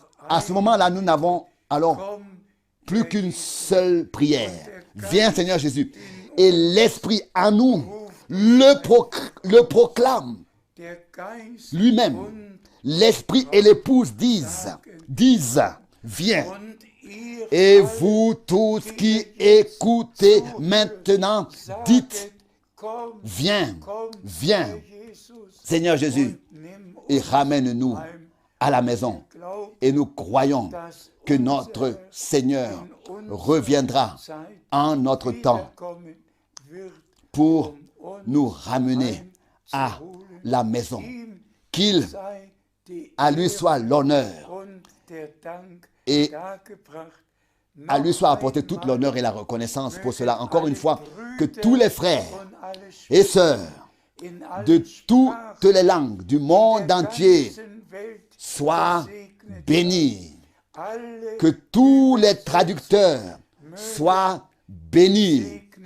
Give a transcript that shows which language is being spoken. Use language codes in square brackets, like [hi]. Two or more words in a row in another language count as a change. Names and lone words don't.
[fr] À ce moment-là, nous n'avons alors [de] komm, [fr] plus qu'une seule prière. Viens Seigneur Jésus. Et l'Esprit à nous le proclame [de] der Geist [fr] lui-même. [de] und [fr] L'Esprit et l'épouse disent, viens. [de] und ihr [fr] Et [de] alle [fr] vous tous qui écoutez maintenant, dites, [de] saget, komm, [fr] viens, [de] komm, [fr] viens, [de] Herr Jesus, [fr] Seigneur Jésus, [de] und nimm [fr] et [de] uns [fr] ramène-nous [de] heim. [fr] à la maison. [de] Glaub, [fr] Et nous croyons [de] dass [fr] que [de] unser [fr] notre Seigneur [de] in unserer [fr] reviendra [de] Zeit [fr] en notre temps [de] wiederkommen wird, [fr] pour [de] uns [fr] nous ramener à la maison. Qu'il [de] sei die [fr] à lui [de] Ehre [fr] soit l'honneur [de] und der Dank [fr] et [de] dargebracht. [fr] à lui soit apporté toute l'honneur et la reconnaissance pour cela. Encore une fois, que tous les frères et sœurs de toutes les langues du monde entier soient bénis. Que tous les traducteurs soient bénis.